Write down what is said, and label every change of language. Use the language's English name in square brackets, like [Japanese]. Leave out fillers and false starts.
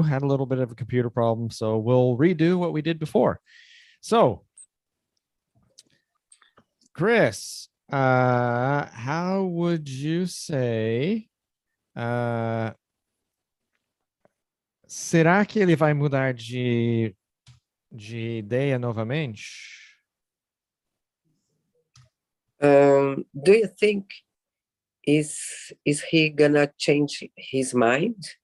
[English] Had a little bit of a computer problem, so we'll redo what we did before. So, Chris, how would you say... [Portuguese] será que ele vai mudar de ideia novamente? [English] Do you think is he gonna change his mind?